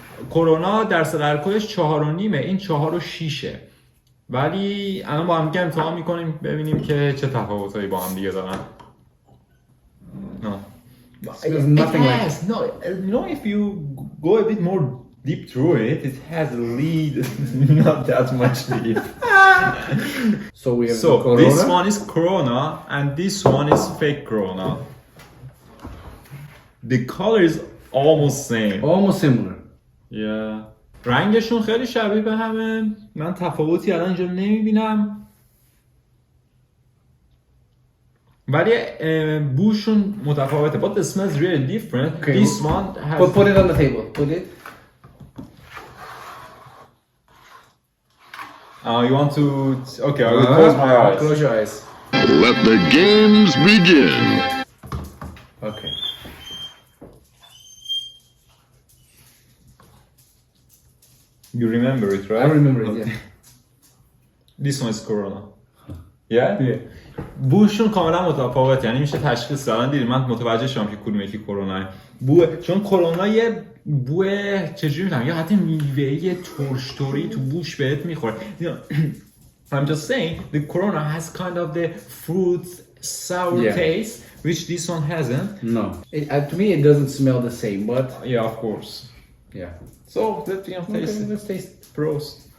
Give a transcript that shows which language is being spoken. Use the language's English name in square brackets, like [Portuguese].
[Persian] کرونا درصد الکلش 4 و نیمه این 4 و 6. ولی الان با هم دیگه امتحان میکنیم ببینیم که چه تفاوتایی با هم دیگه دارن. [English] No. Smells nothing like. No, you know, if you go a bit more deep through it, it has a lead, not that much deep. So we have So Corona. this one is Corona and this one is fake Corona. The color is almost same. Almost similar. [Persian] Yeah. رنگشون خیلی شبیه به همه. من تفاوتی الان اینجا نمیبینم. ولی بوشون متفاوته. [English] But the smells really different. Okay. This one has Put it on the table. Put it. You want to? Okay, I will close my eyes. Close your eyes. Let the games begin. Okay. You remember it, right? I remember it. Yeah. This one is Corona. Yeah. Yeah. [Persian] بوشون کاملا متفاوت یعنی میشه تشخیص دادن دیدی من متوجه شدم که کدوم یکی کرونا چون کرونا یه بو چجوری میگم یا حتی میوه‌ای ترش‌توری تو بوش بهت میخوره. [English] I'm just saying the Corona has kind of the fruit sour Yeah. taste which this one hasn't. No. To me, it doesn't smell the same, but Yeah, of course. yeah. So let's taste Okay, it. let's taste. Prost.